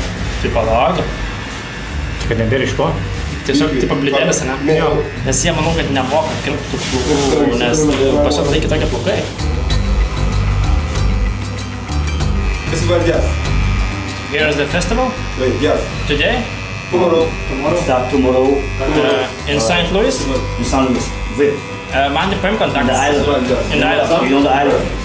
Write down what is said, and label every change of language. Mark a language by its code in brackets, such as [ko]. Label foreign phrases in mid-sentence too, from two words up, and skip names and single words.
[lt] Tai palauk. Tik kad nebėra iš ko. Tiesiog tipo blidėlis, ne? Jo. Nes jie manau, kad nemoka kirpti tų plaukų, nes pasirodo tai kitokie plaukai. [en] Yes. Here is the festival? Wait, yes. Today? Tomorrow. Start tomorrow In St. Louis? in San Luis. Where? Man, the prime contact. The island. In the island. You know the island?